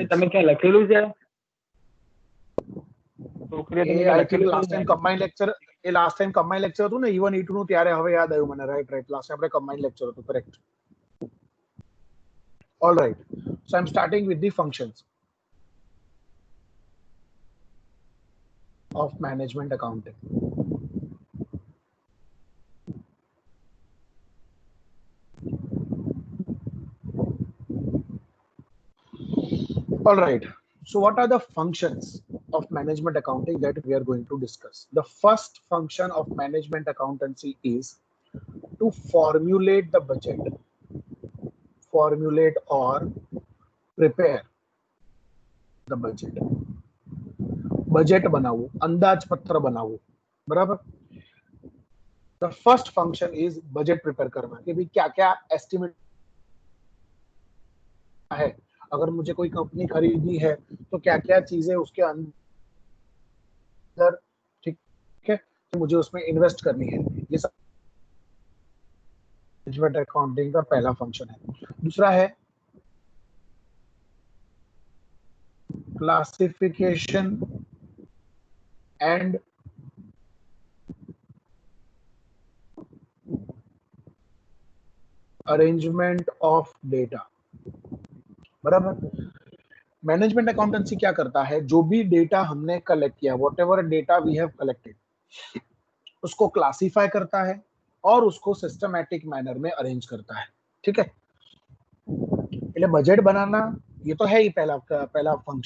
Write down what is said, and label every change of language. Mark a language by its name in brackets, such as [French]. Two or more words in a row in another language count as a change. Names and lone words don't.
[Gujarati] તમે ક્યાં લખેલું છે? એ [English] I think last time combine lecture, [Gujarati] એ [English] last time combine lecture [Gujarati] હતું ને E1 E2 નું, ત્યારે હવે યાદ આવ્યું મને. [English] Right right, last time [Gujarati] આપણે [English] combine lecture [Gujarati] હતું, કરેક્ટ. [English] Alright, so I am starting with the functions of management accounting. All right, so what are the functions of management accounting that we are going to discuss? The first function of management accountancy is to formulate the budget, formulate or prepare the budget. [Gujarati] બજેટ બનાવવું, અંદાજપત્ર બનાવવું, બરાબર. [English] The first function is budget prepare [Hindi] करना कि भाई क्या क्या एस्टिमेट है. अगर मुझे कोई कंपनी खरीदनी है तो क्या क्या चीजें उसके अंदर, ठीक है, तो मुझे उसमें इन्वेस्ट करनी है. ये सब [English] management accounting [Hindi] का पहला फंक्शन है. दूसरा है [English] classification and arrangement of data, [Hindi] बराबर. [English] management accountancy [Hindi] क्या करता है? जो भी डेटा हमने कलेक्ट किया, [English] whatever data we have collected, [Hindi] उसको क्लासिफाई करता है और उसको [English] systematic manner [Hindi] में अरेंज करता है. ठीक है, એટલે बजट बनाना ये तो है ही पहला फंक्शन.